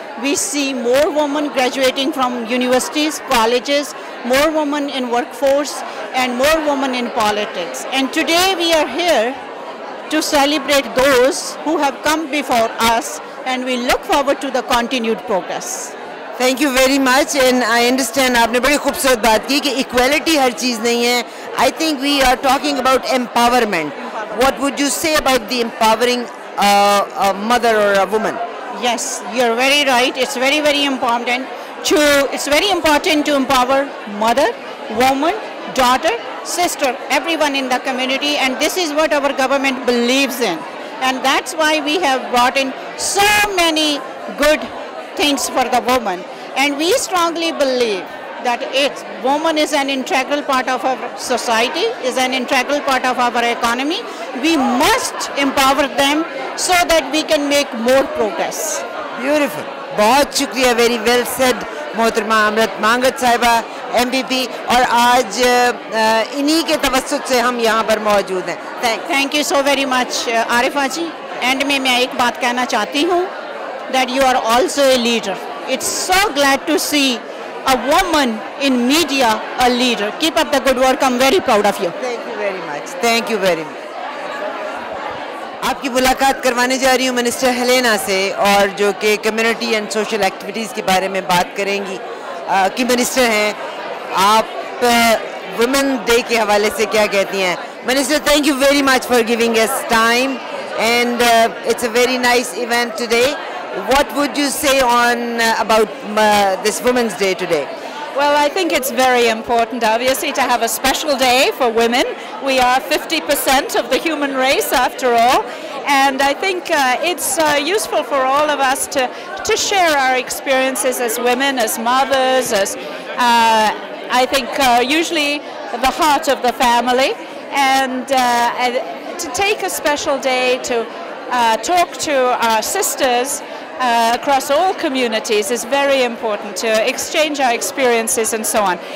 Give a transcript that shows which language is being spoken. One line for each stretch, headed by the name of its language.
English: We see more women graduating from universities, colleges, more women in workforce, and more women in politics. And today we are here to celebrate those who have come before us, and we look forward to the continued progress. Thank you very much. And I understand
Hindi: आपने बड़ी खूबसूरत बात की कि equality हर चीज़ नहीं है.
English: I think we are talking about empowerment. What would you say about the empowering a mother or a woman? Yes, you're very right. It's very, very important to empower mother, woman, daughter, sister, everyone in the community, and this is what our government believes in. And that's why we have brought in so many good things for the woman. And we strongly believe that woman is an integral part of our society, is an integral part of our economy. We must empower them so that we can make more progress. Beautiful.
Hindi: बहुत शुक्रिया.
English: Very well said मोहतरमा अमृत मांगत साहिबा MPP.
Hindi: और आज इन्हीं के तवस्सुत से हम यहाँ पर मौजूद हैं.
English: Thank you so very much Arifa ji.
Hindi: And में मैं एक बात कहना चाहती हूँ
English: that you are also a leader. It's so glad to see a woman in media, a leader. Keep up the good work. I'm very proud of you. Thank you very much. Thank you very much.
Hindi: आपकी मुलाकात करवाने जा रही हूँ minister Helena से, और जो कि कम्युनिटी एंड सोशल एक्टिविटीज़ के बारे में बात करेंगी. कि मिनिस्टर हैं आप, वुमेन डे के हवाले से क्या कहती हैं?
English: Minister, thank you very much for giving us time and it's a very nice event today. What would you say on about this Women's Day today? Well, I think it's very important, obviously, to have a special day for women. We are 50% of the human race, after all, and I think it's useful for all of us to share our experiences as women, as mothers, as I think usually the heart of the family, and to take a special day to talk to our sisters across all communities is very important, to exchange our experiences and so on.